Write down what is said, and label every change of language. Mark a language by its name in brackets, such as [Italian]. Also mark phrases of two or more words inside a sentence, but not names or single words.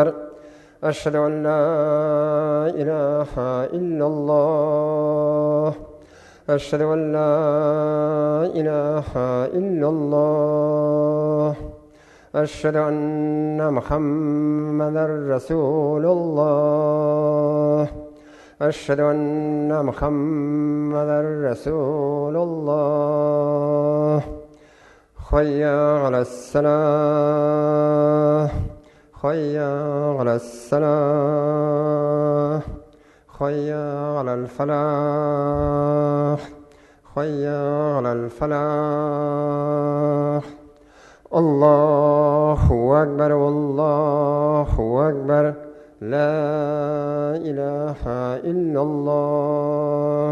[Arabic] أشهد أن لا إله إلا الله. أشهد أن لا إله إلا الله. أشهد أن محمدا رسول الله. أشهد أن محمدا رسول الله حي على الصلاة حي على الصلاة حي على الفلاح حي على الفلاح الله أكبر والله أكبر لا إله إلا الله.